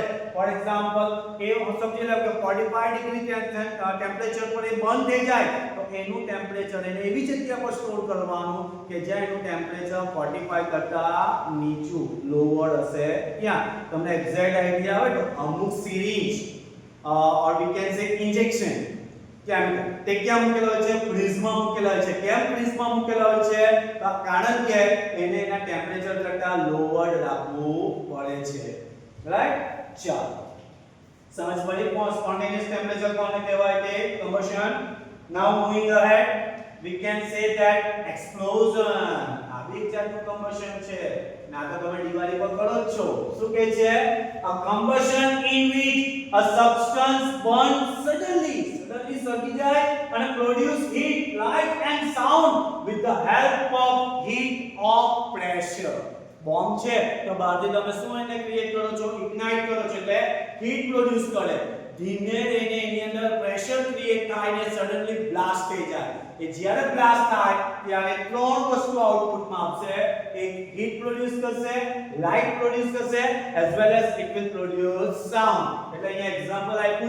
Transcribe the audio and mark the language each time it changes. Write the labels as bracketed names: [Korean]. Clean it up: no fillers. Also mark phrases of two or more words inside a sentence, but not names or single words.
[English] for example [Gujarati] એ સમજી લો કે 45 ડિગ્રી ટેમ્પરેચર પર એ બંધ થઈ જાય તો એનું ટેમ્પરેચર એને એવી જગ્યા પર સ્ટોર કરવાનું કે જ્યાં એનું ટેમ્પરેચર 45 કરતા નીચું લોઅર હશે. ત્યાં તમને એક્ઝેક્ટ આઈડિયા આવે તો અમુક સિરીંજ [English] or we can say injection chemical [Gujarati] તે ક્યાં મૂકેલા હોય છે ફ્રીઝમાં મૂકેલા હોય છે કેમ ફ્રીઝમાં મૂકેલા હોય છે તો કારણ કે એને એના ટેમ્પરેચર કરતા લોઅર રાખવું પડે છે રાઈટ ચાલો સમજ પડી [English] spontaneous temperature [Gujarati] કોને કહેવાય કે [English] combustion now moving ahead we can say that explosion [Gujarati] આ બી એક જાતનું combustion છે ના તો તમે દિવાળી પર કરો જ છો શું કહે છે [English] a combustion in which a substance burns suddenly [Gujarati] સળગી જાય [English] અને produce heat light and sound with the help of heat or pressure બોમ્બ [Gujarati] છે તો બહારથી તમે શું એને ક્રિએટ કરો છો ઇગ્નાઇટ કરો છો એટલે [English] heat produce [Gujarati] કરે ધીમે રહીને એની અંદર [English] pressure create [Gujarati] થાય ને [English] suddenly blast [Gujarati] થઈ જાય એ જ્યારે બ્લાસ્ટ થાય ત્યારે ત્રણ વસ્તુ આઉટપુટમાં આવશે એક [English] heat produce [Gujarati] કરશે [English] light produce [Gujarati] કરશે [English] as well as it will produce sound [Gujarati] એટલે અહીંયા એક્ઝામ્પલ આપ્યું